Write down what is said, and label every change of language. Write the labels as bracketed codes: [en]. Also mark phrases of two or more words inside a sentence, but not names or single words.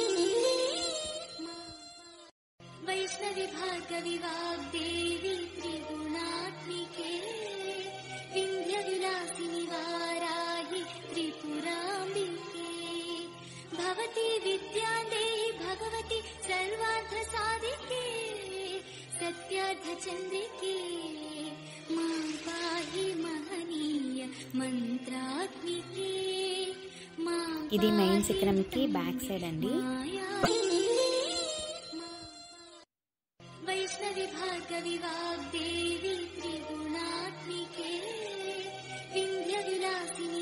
[sa] वैष्णवि भार्गवि वाग्देवी त्रिगुणात्मिके विन्ध्यविलासिनि वाराहि त्रिपुराम्बिके भवति विद्यादेहि भगवति सर्वार्थसाधिके सत्यार्धचन्द्रिके मां पाहि महनीय मन्त्रात्मिके [te] ఇది మెయిన్ శిఖరంకి [en] back side [te] అండి. [sa] वैष्णवि भार्गवि वाग्देवी त्रिगुणात्मिके विन्ध्यविलासिनि